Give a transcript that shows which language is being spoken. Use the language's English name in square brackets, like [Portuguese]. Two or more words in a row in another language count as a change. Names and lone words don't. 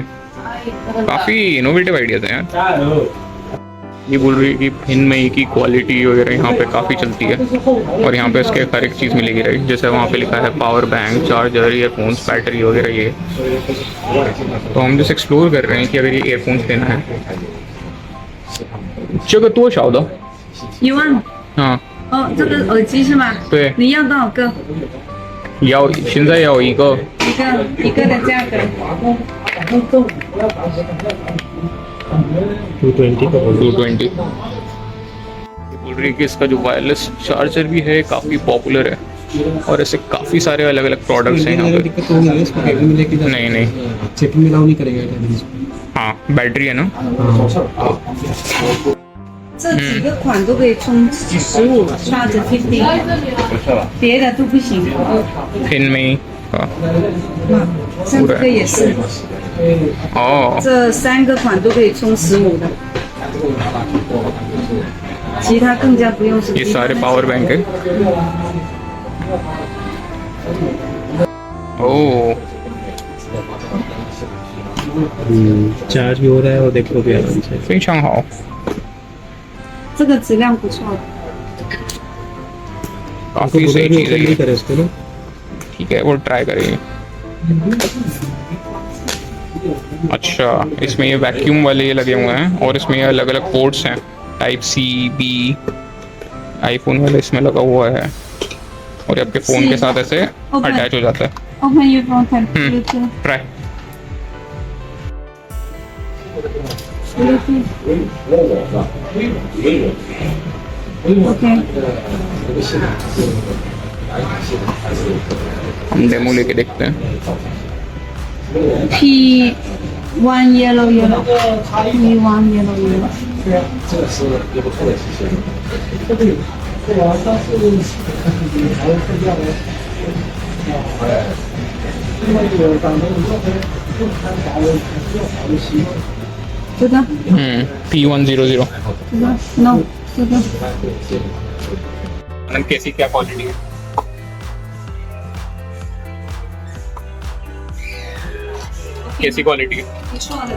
[Hindi] काफ़ी इनोवेटिव आइडियाज हैं यार। ये बोल रही है कि हिनमई की क्वालिटी वगैरह यहाँ पे काफ़ी चलती है और यहाँ पे इसके हर एक चीज़ मिलेगी राइट। जैसे वहाँ पे लिखा है [English] power bank, [Hindi] चार्जर, ईयरफोन्स, बैटरी वगैरह ये। तो हम जैसे एक्सप्लोर कर रहे हैं कि अगर ये ईयरफोन्स लेना है। [Chinese] 这个多少的 1万啊？哦，这个耳机是吗？对你要多少个？要现在要一个一个的价格。 [Hindi] 220 का बोल 220। बोल रही है कि इसका जो [English] wireless charger [Hindi] भी है काफ़ी पॉपुलर है और ऐसे काफ़ी सारे अलग अलग प्रोडक्ट्स हैं यहाँ पे। दिक्कत होगी ना इसको केबल में लेके जा। नहीं नहीं, चिप में लाओ नहीं करेगा क्या? हाँ बैटरी है ना। [Chinese] 这几个款都可以充15 charge 50，别的都不行。 [Hindi] हिनमई का। [Chinese] 像这个也是，哦，这3个款都可以充15的，其他更加不用说。 [Hindi] ये सारे [English] power bank [Hindi] है। ओह, चार्ज भी हो रहा है और देखो भी आराम से। [Chinese] 非常好。这个质量不错的。 [Hindi] काफ़ी सही चीज़ है नहीं ये। करे उसको ना। ठीक है, वो ट्राई करेंगे। अच्छा, इसमें ये वैक्यूम वाले ये लगे हुए हैं और इसमें ये अलग अलग पोर्ट्स हैं। [English] Type C, [Hindi] बी, आईफोन वाले इसमें लगा हुआ है और ये आपके फ़ोन के साथ ऐसे अटैच हो जाता है। [English] Open your phone and Bluetooth. [Hindi] ट्राई। [English] Okay. [Hindi] हम डेमो लेके देखते हैं। [English] P1 yellow yellow. P1 yellow yellow. [Chinese] 这个 P100। No 这个 [Hindi] कैसी क्या क्वालिटी है? कैसी क्वालिटी है? [Chinese] 不错的。